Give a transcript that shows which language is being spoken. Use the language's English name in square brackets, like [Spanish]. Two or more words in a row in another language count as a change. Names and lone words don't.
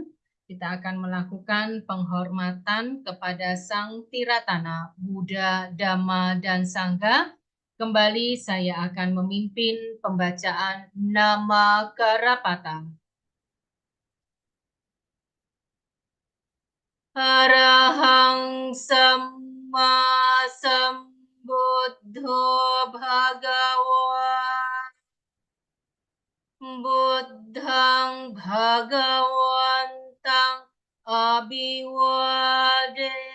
[Indonesian] Kita akan melakukan penghormatan kepada Sang Tiratana, Buddha, Dhamma, dan Sangha. Kembali saya akan memimpin pembacaan Nama Karapata. [Pali] Arahang Samma Sambuddho Bhagawa Buddhang Bhagawantang Abhiwade